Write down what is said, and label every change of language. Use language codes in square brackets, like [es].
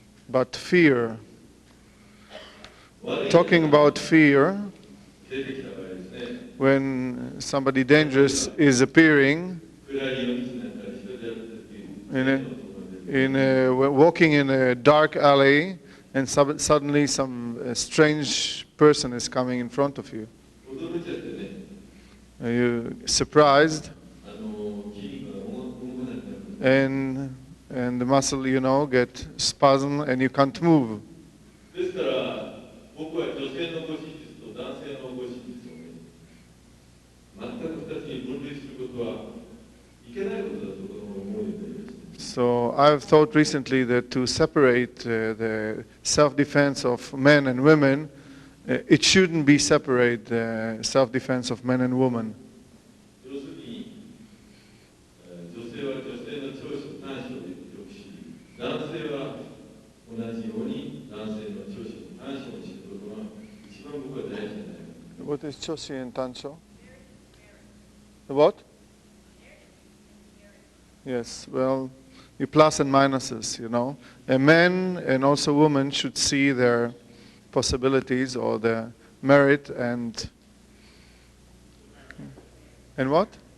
[en] but fear, talking about fear, [ja] 出てきた場合ですね、 [en] when somebody dangerous is appearing [ja] 暗い夜道なんかで人であるっていう [en] walking in a dark alley, and suddenly some strange person is coming in front of you. [ja] 驚いちゃってね、 [en] You're surprised, [ja] 筋肉が動かなくなる。 [en] and the muscle, get spasm and you can't move. [ja] ですから僕は女性の護身術と男性の護身術をね、全く2つに分類することはいけないことだと思うようになりました。 [en] So I've thought recently that to separate the self-defense of men and women, it shouldn't be separate the self-defense of men and women. [ja] 要するに、女性は女性の長所短所でよくし、男性は同じように男性の長所短所を知ることが一番僕は大事じゃないか。 [en] What is Choshi and Tancho? The what? Yes, well, you plus and minuses, A man and also woman should see their possibilities or their merit and what?